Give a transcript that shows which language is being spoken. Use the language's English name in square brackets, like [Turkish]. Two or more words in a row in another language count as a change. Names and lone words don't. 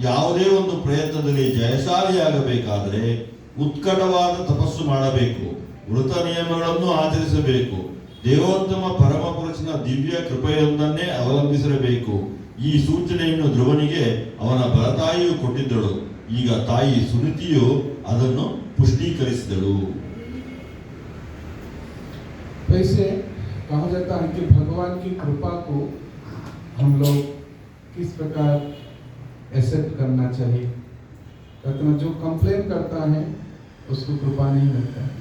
[Kannada] ಯಾವುದೇ ಒಂದು ಪ್ರಯತ್ನದಲ್ಲಿ ಜಯಶಾಲಿಯಾಗಬೇಕಾದರೆ ಉತ್ಕಟವಾದ ತಪಸ್ಸು ಮಾಡಬೇಕು, ವೃತ ನಿಯಮಗಳನ್ನು ಆಚರಿಸಬೇಕು, ದೇವೋತ್ತಮ ಪರಮ ಪುರುಷನ ದಿವ್ಯ ಕೃಪೆಯೊಂದನ್ನೇ ಅವಲಂಬಿಸಿರಬೇಕು. ಈ ಸೂಚನೆಯನ್ನು ಧ್ರುವನಿಗೆ ಅವನ ಬಲತಾಯಿಯು ಕೊಟ್ಟಿದ್ದಳು. ಈಗ ತಾಯಿ ಸುನಿತಿಯು ಅದನ್ನು पुष्टीकरिसिदಳು. [Hindi] वैसे कहा जाता है कि भगवान की कृपा को हम लोग किस प्रकार एक्सेप्ट करना चाहिए। कहते हैं जो कंप्लेन करता है उसको कृपा नहीं मिलता है।